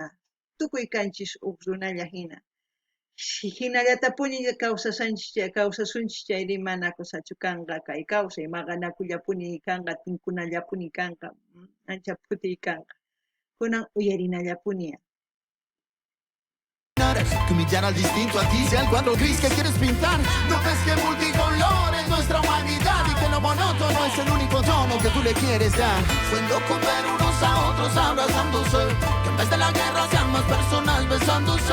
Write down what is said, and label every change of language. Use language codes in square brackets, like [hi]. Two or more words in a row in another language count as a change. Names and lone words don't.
[qu] Tukuy kanchis uq runalla hina. Hinallatapuni kawsasunchis chayri mana kusachu kanqa kay kawsay, maqanakullapuni kanqa, tinkunallapuni kanqa, ancha phuti kanqa. Kunan uyarinallapuni. [es] Que humillar al distinto a ti sea el cuadro gris que quieres pintar. No ves que multicolor es nuestra humanidad y que lo monótono es el único tono que tú le quieres dar. Fue loco ver unos a otros abrazándose, que en vez de la guerra sean más personas besándose.